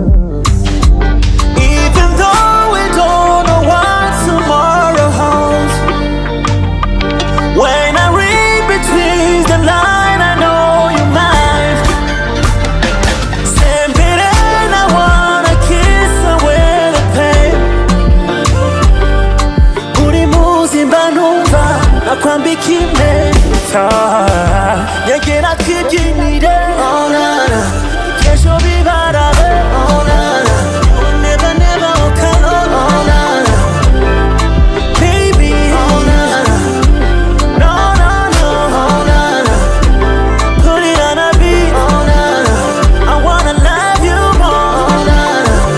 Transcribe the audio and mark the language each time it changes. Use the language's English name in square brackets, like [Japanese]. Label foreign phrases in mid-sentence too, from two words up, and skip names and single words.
[English] Even though we don't know what tomorrow holds, when I read between the lines, I know you're mine. Same bit and I wanna kiss away the pain. [Rundi] Simbanumva nakwambika impeta yegera twibyinire oh nana kesho bibarabe oh nana [English] never never walk alone oh nana baby oh nana no no no oh nana put it on a beat oh nana I wanna love you more oh nana